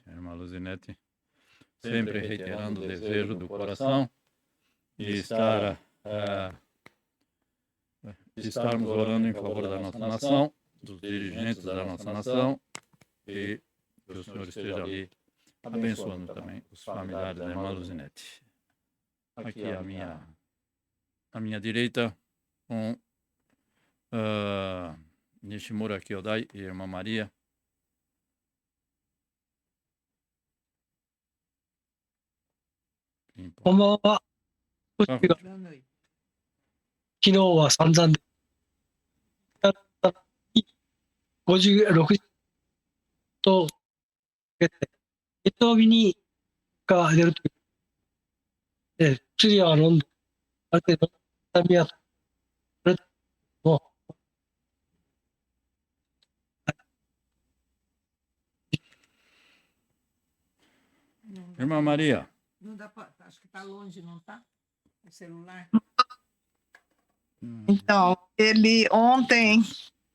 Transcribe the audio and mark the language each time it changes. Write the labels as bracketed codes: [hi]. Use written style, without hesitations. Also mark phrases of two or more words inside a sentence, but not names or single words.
[pt] A irmã Luzinete, sempre reiterando o desejo do coração de estarmos orando em favor da nossa nação, dos dirigentes da nossa nação, e que o Senhor esteja ali abençoando também os familiares da irmã Luzinete. Aqui à minha direita, com Nishimura Kyodai e irmã Maria. Konbanwa. [ja] 昨日は散々で、56と月曜日にが出るというで、薬は飲んで、ある程度、痛みは取れたけども、 [pt] Irmã Maria. Não dá pra, acho que está longe, não tá? O celular. Então, ele ontem